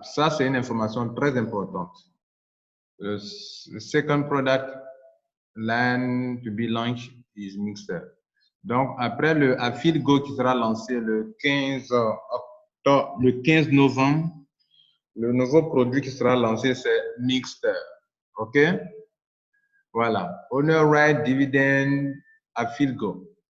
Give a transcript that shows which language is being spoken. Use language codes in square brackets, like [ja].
[fr] Ça, c'est une information très importante. [en] The second product line to be launched is Mixer. [fr] Donc, après le AffiliGo qui sera lancé le 15 octobre, le 15 novembre, le nouveau produit qui sera lancé, c'est Mixer. [en] OK? [fr] Voilà. [en] Owner right dividend AffiliGo.